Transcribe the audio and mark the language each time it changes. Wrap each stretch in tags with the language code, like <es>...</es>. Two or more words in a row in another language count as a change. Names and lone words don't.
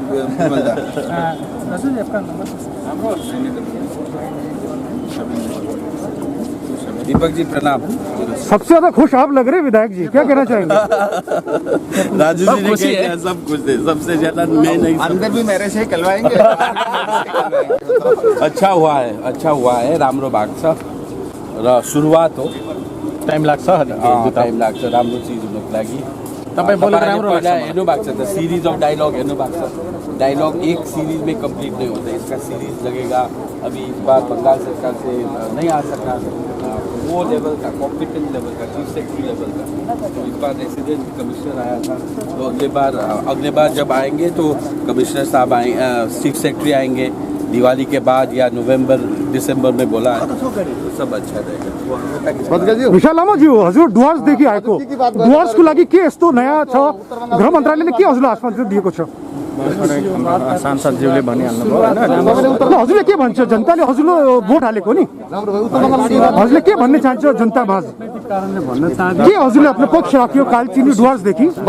<hi>दीपक जी प्रणाम। सबसे ज्यादा खुश आप लग रहे हैं विधायक जी, क्या कहना चाहेंगे? राजू जी ने कहा सब कुछ थे, सबसे ज्यादा मैं नहीं। अंदर भी मेरे से कहलवाएंगे। अच्छा हुआ है</hi> <ne>राम्रो भएको छ र सुरुवात हो। टाइम लाग्छ राम्रो चिज हुनको लागि। तपाईँ बोलेको राम्रो लाग्छ। हेर्नु भएको छ त</ne> <en>series of dialogue</en> <ne>हेर्नु भएको छ।</ne> <hi>डायलॉग एक सीरीज में कंप्लीट नहीं होता, इसका सीरीज लगेगा। अभी इस बार बंगाल सरकार से नहीं आ सका वो लेवल का,</hi> <en>competent level</en> <hi>का,</hi> <en>chief secretary level</en> <hi>का। तो इस बार</hi> <en>resident commissioner</en> <hi>आया था, तो अगले बार जब आएंगे तो कमिश्नर साहब</hi> <en>chief secretary</en> <hi>आएंगे दिवाली के बाद या नवंबर दिसंबर में बोला है, तो सब अच्छा रहेगा।</hi> <ne>विशाल लामाज्यू, हजुर डुवर्सदेखि आएको, डुवर्सको लागि के यस्तो नयाँ छ? गृह मन्त्रालयले के हजुरलाई आश्वासन दिएको छ? सांसदज्यूले भनिहाल्नु भयो होइन। हजुरले के भन्छ? जनताले हजुरले भोट हालेको नि, हजुरले के भन्ने चाहन्छ जनता माझ? के हजुरले आफ्नो पक्ष राख्यो कालचिनी डुवर्सदेखि?</ne>